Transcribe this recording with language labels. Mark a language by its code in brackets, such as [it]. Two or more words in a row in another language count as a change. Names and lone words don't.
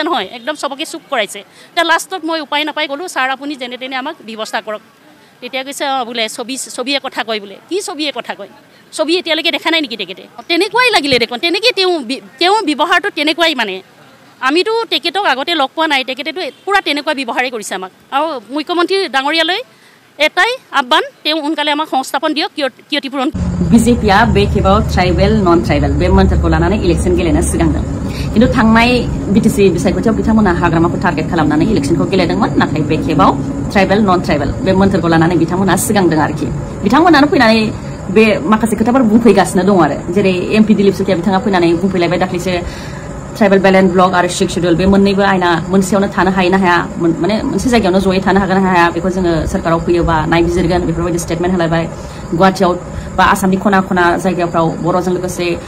[as] নহয় একদম চবকে চুপ কৰাইছে এতিয়া লাষ্টত মই উপায় নাপাই গ'লোঁ ছাৰ আপুনি যেনে তেনে আমাক ব্যৱস্থা কৰক তেতিয়া কৈছে বোলে ছবিয়ে কথা কয় বোলে কি ছবিয়ে কথা কয় ছবি এতিয়ালৈকে দেখা নাই নেকি তেখেতে তেনেকুৱাই লাগিলে দেখোন তেনেকৈ তেওঁৰ ব্যৱহাৰটো তেনেকুৱাই মানে আমিতো তেখেতক আগতে লগ পোৱা নাই তেখেতেতো পূৰা তেনেকুৱা ব্যৱহাৰেই কৰিছে আমাক আৰু মুখ্যমন্ত্ৰী ডাঙৰীয়ালৈ এটাই আহ্বান তেওঁ সোনকালে আমাক সংস্থাপন দিয়ক ক্ষতিপূৰণ [brx] बिजेपिया बे खेबाव [en] tribal non tribal [brx] बे मोनथारखौ लानानै इलेक्शन गेलेनो सिगांदों किन्तु थांनाय बिटिसि बिसायख'थियाव बिथांमोना हाग्रामाखौ टार्गेट खालामनानै इलेक्शनखौ गेलेदोंमोन नाथाय बे खेबाव [en] tribal non tribal [brx] बे मोनथारखौ लानानै बिथांमोना सिगांदों आरोखि बिथांमोनानो फैनानै बे माखासे खोथाफोर बुंफैगासिनो दं आरो जेरै MP दिलीप सुकिया बिथाङा फैनानै बुंफैलायबाय दाख्लैसो [en] tribal balance block [brx] आरो 6 शेड्यूल बे मोननैबो आयना मोनसेयावनो थानो हायो ना हाया माने मोनसे जायगायावनो जयै थानो हागोन ना हाया बेखौ जोङो सरकाराव फैयोबा नायबिजिरगोन बेफोरबायदि स्टेटमेन्ट होलायबाय गुवाहाटीयाव बा आसामनि खना खना जायगाफ्राव बर'जों लोगोसे